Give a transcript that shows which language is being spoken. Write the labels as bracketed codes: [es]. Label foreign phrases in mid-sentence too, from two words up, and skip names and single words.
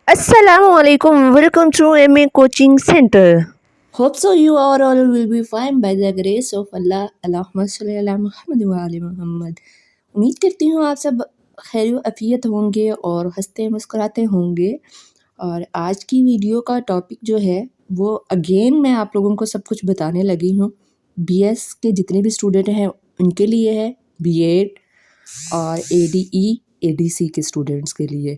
[ar] السلام عليكم. [en] Welcome to MA Coaching Center. Hope so you are all will be fine by the grace of Allah. [ar] اللهم صل على محمد وآل محمد. [hi] उम्मीद करती हूँ आप सब खैर अफियत होंगे और हंसते मुस्कुराते होंगे। और आज की वीडियो का टॉपिक जो है वो अगेन मैं आप लोगों को सब कुछ बताने लगी हूँ। बीएस के जितने भी स्टूडेंट हैं उनके लिए है, बीएड और एडीई एडीसी के स्टूडेंट्स के लिए।